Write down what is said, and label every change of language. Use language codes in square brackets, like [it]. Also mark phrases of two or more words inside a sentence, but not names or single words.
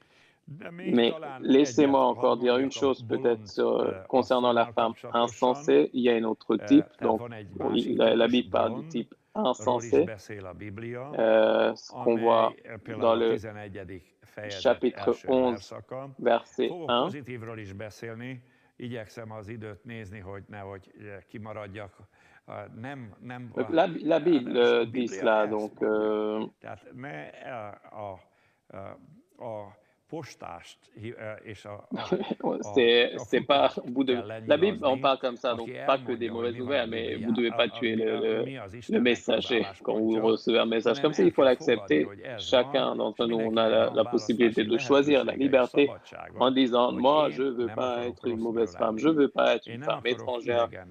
[fr] Mais laissez-moi encore dire une chose peut-être concernant la femme insensée. Il y a un autre type. Donc, la Bible parle du type insensé. Ce qu'on voit dans le chapitre 11, verset 1. [hu] Igyekszem az időt nézni, hogy nehogy kimaradjak. [fr] La Bible dit cela, donc [hu] tehát ne a postást és [fr] c'est pas la Bible en parle comme ça, donc pas que des mauvaises nouvelles, mais vous ne devez pas tuer le messager. Quand vous recevez un message comme ça, il faut l'accepter. Chacun d'entre nous, on a la possibilité de choisir la liberté en disant, moi, je ne veux pas être une mauvaise femme, je ne veux pas être une femme étrangère.